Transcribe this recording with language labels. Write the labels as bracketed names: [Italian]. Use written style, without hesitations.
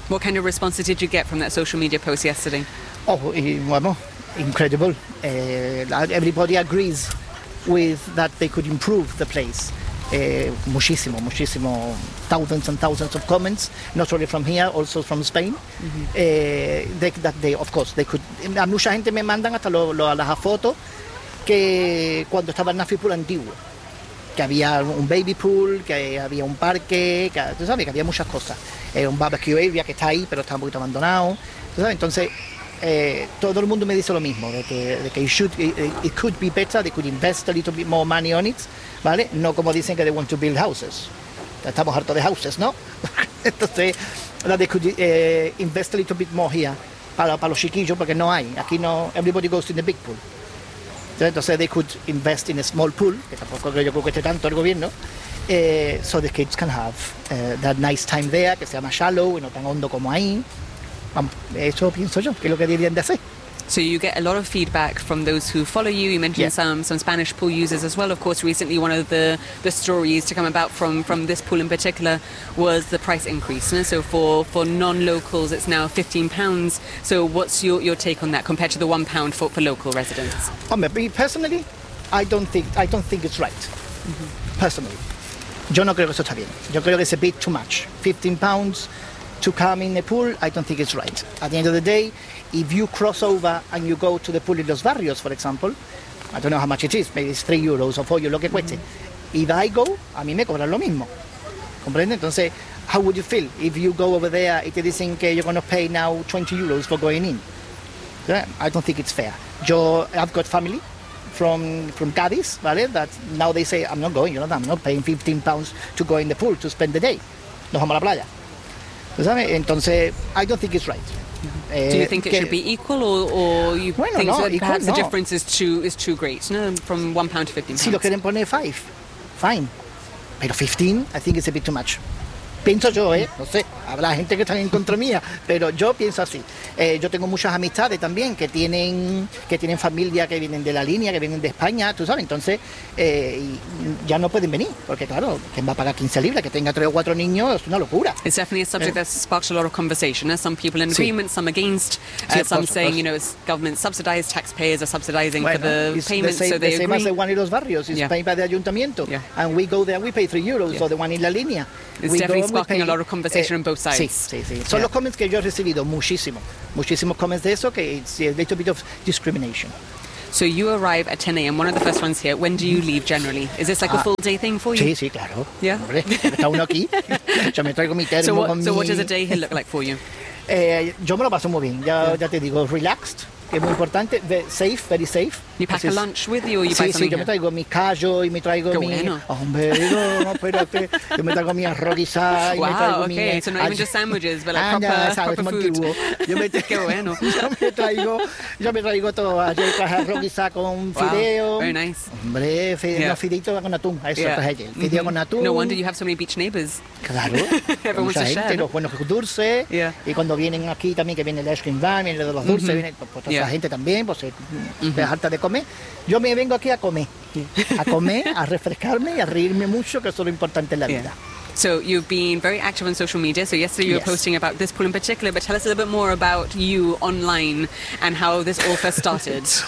[English] What kind of responses did you get from that social media post yesterday? [Spanish] Oh, y vamos. Incredible. Everybody agrees with that they could improve the place. Muchísimo, muchísimo. [English] Thousands and thousands of comments, not only from here, also from Spain. Of course, they could. [Spanish] A mucha gente me mandan hasta las fotos que cuando estaba el Nafi Pool antiguo, que había un baby pool, que había un parque, tú sabes, que había muchas cosas. Un barbecue area que está ahí, pero está un poquito abandonado. Tú sabes, entonces. Todo el mundo me dice lo mismo, de que [English] it could be better, they could invest a little bit more money on it, [Spanish] ¿vale? No como dicen que [English] they want to build houses. [Spanish] Estamos hartos de houses, ¿no? [English] Entonces, that they could invest a little bit more here [Spanish] para los chiquillos, porque no hay. Aquí no, [English] everybody goes in the big pool. Entonces, they could invest in a small pool, [Spanish] que tampoco creo que cueste tanto el gobierno, [English] so the kids can have that nice time there, [Spanish] que sea más [English] shallow [Spanish] y no tan hondo como ahí. Eso pienso yo, que es lo que deberían de hacer. [English] So you get a lot of feedback from those who follow you. You mentioned some Spanish pool users as well. Of course, recently one of the stories to come about from this pool in particular was the price increase. So for non-locals, it's now £15. So what's your take on that compared to the £1 for local residents? Personally, I don't think it's right. [Spanish] Personally, yo no creo que eso está bien. Yo creo que es [English] a bit too much. [Spanish] £15. [English] To come in a pool, I don't think it's right. At the end of the day, if you cross over and you go to the pool in Los Barrios, for example, I don't know how much it is, maybe it's €3 or €4, [Spanish] lo que cueste. [English] If I go, [Spanish] a mí me cobran lo mismo. ¿Comprende? [English] Entonces, how would you feel if you go over there and they're saying que you're going to pay now €20 for going in? Yeah, I don't think it's fair. I've got family from Cádiz, ¿vale? That now they say, I'm not going, you know, I'm not paying £15 to go in the pool to spend the day. [Spanish] Nos vamos a la playa. Entonces, [English] I don't think it's right. Do you think it should be equal, or think the difference is too great? No, from £1 to £15. [Spanish] Si lo quieren poner [English] five, fine. Pero 15, I think it's a bit too much. [Spanish] Pienso yo, no sé, habrá gente que está en contra mía, pero yo pienso así. Yo tengo muchas amistades también que tienen familia que vienen de la línea, que vienen de España, tú sabes, entonces ya no pueden venir, porque claro, ¿quién va a pagar 15 libras? Que tenga 3 o 4 niños, es una locura. [English] It's definitely a subject that's sparked a lot of conversation. There's some people in agreement, some against, some saying, you know, it's government subsidized, taxpayers are subsidizing for the payments, so they agree. The same as the one in Los Barrios, it's paid by the ayuntamiento, and we go there, we pay €3, or the one in la línea. Sparking a lot of conversation on both sides. [Spanish] Sí. Son los comments que yo he recibido, muchísimos comments de eso, que [English] it's a little bit of discrimination. So you arrive at 10 a.m., one of the first ones here. When do you leave generally? Is this like a full day thing for you? [Spanish] Sí, claro. Yeah. Hombre, está uno aquí. Yo me traigo mi termo. [English] So what does a day here look like for you? [Spanish] Yo me lo paso muy bien. Ya te digo, relaxed, que es muy importante. [English] Safe, very safe. You pack a lunch with you or you buy something? [Spanish] Sí, yo me traigo mi callo y me traigo mi... Hombre, no, espérate. Yo me traigo mi arroz guisado y me traigo mi... [English] Wow, okay. So not even just sandwiches, but like proper food. [Spanish] Yo me traigo... Qué bueno. Yo me traigo todo. Yo traigo arroz guisado con fideo. [English] Very nice. [Spanish] Hombre, fideito con atún. Eso es allí. Fideo con atún. [English] No wonder you have so many beach neighbors. [Spanish] Claro. [English] Everyone wants to share. [Spanish] Mucha gente, los buenos dulces. Y cuando vienen aquí también, que viene el ice cream van, viene de los dulces, viene toda la gente también, pues se harta de comer. Yo me vengo aquí a comer, a refrescarme y a reírme mucho, que eso es lo importante en la vida. [English] So you've been very active on social media, so yesterday you were posting about this pool in particular, but tell us a little bit more about you online and how this all first started.